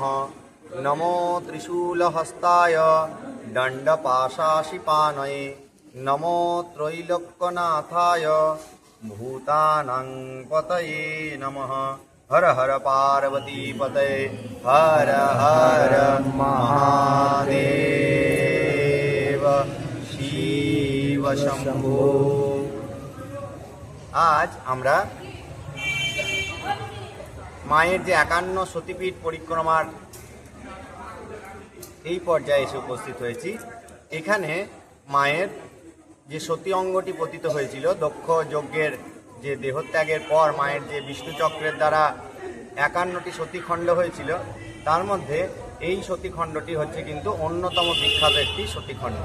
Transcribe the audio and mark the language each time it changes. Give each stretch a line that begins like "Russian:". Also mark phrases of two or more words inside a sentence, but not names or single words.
Sanskrit: नमो त्रिशूलहस्ताय दण्डपाशाशिपानये नमो त्रैलोक्यनाथाय भूतानां पतये नमः। हर हर पार्वती पतये हर हर महादेव शिव शम्भो।
Bangla: आज আমরা মায়ের যে 51 সতীপীঠ পরিক্রমার এই পর্যায়ে এসে উপস্থিত হয়েছি। এখানে মায়ের যে সতী অঙ্গটি পতিত হয়েছিল দক্ষ যজ্ঞের যে দেহত্যাগের পর মায়ের যে বিষ্ণুচক্রের দ্বারা 51টি সতীখণ্ড হয়েছিল, তার মধ্যে এই সতীখণ্ডটি হচ্ছে কিন্তু অন্যতম বিখ্যাত একটি সতীখণ্ড।